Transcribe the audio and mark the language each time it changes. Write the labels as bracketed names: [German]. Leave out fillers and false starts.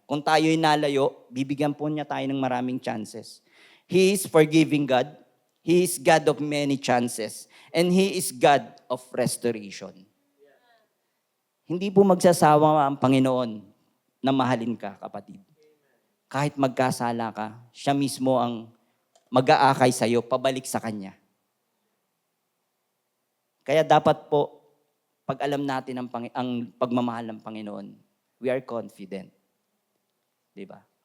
[Filipino] Kung tayo'y nalayo, bibigyan po niya tayo ng maraming chances. [English] He is forgiving God. He is God of many chances. And He is God of restoration. [Filipino] Hindi po magsasawa ang Panginoon na mahalin ka, kapatid. Kahit magkasala ka, siya mismo ang mag-aakay sa'yo, pabalik sa Kanya. Kaya dapat po, pag alam natin ang pagmamahal ng Panginoon, [English] we are confident. [Filipino] Diba?